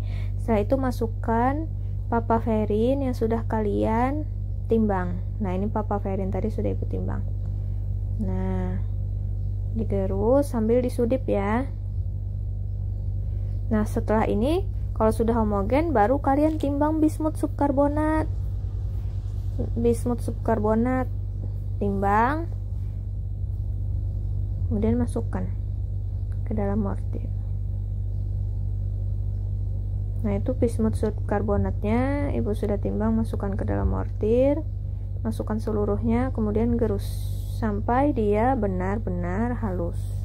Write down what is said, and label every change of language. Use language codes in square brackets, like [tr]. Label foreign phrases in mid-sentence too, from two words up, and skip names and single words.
[id] Setelah itu masukkan papaverin yang sudah kalian timbang. Nah, ini papaverin tadi sudah ibu timbang. Nah, digerus sambil disudip ya. Nah, setelah ini Kalau sudah homogen, baru kalian timbang bismut subkarbonat. Bismut subkarbonat timbang, kemudian masukkan ke dalam mortir. Nah, itu bismut subkarbonatnya ibu sudah timbang, masukkan ke dalam mortir, masukkan seluruhnya, kemudian gerus sampai dia benar-benar halus.